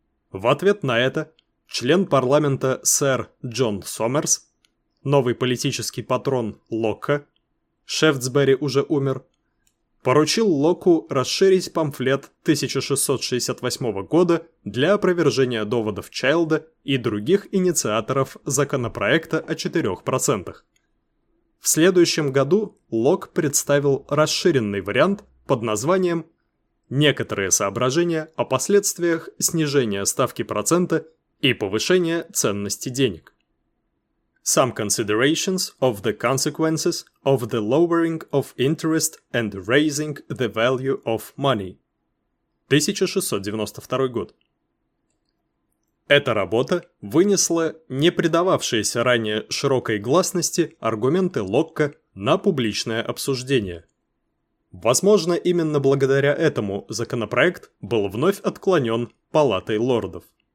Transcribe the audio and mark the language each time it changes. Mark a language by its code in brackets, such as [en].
[ru] В ответ на это член парламента сэр Джон Сомерс, новый политический патрон Лока, Шефтсбери уже умер, поручил Локу расширить памфлет 1668 года для опровержения доводов Чайлда и других инициаторов законопроекта о 4%. В следующем году Лок представил расширенный вариант под названием «Некоторые соображения о последствиях снижения ставки процента и повышения ценности денег». [en] Some considerations of the consequences of the lowering of interest and raising the value of money. [ru] 1692 год. Эта работа вынесла не предававшиеся ранее широкой гласности аргументы Локка на публичное обсуждение. Возможно, именно благодаря этому законопроект был вновь отклонен Палатой лордов.